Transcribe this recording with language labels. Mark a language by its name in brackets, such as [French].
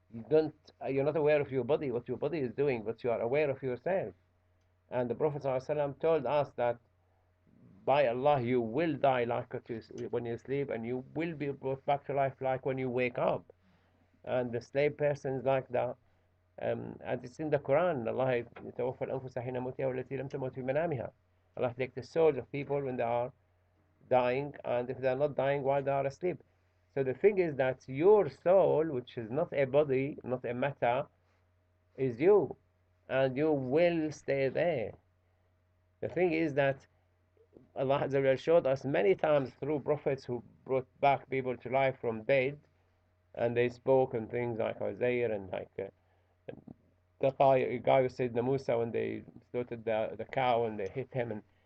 [English] You're not aware of your body, what your body is doing, but you are aware of yourself. And the Prophet ﷺ told us that by Allah, you will die like when you sleep, and you will be brought back to life like when you wake up. And the slave person is like that. And it's in the Quran. [Arabic] Allah يتوفى الأنفس حين موتها والتي لم تمت في منامها. [English] Allah takes the souls of people when they are dying, and if they are not dying while they are asleep. So the thing is that your soul, which is not a body, not a matter, is you, and you will stay there. The thing is that Allah showed us many times through prophets who brought back people to life from dead, and they spoke and things like Isaiah and like the guy who said Musa when they slaughtered the cow and they hit him.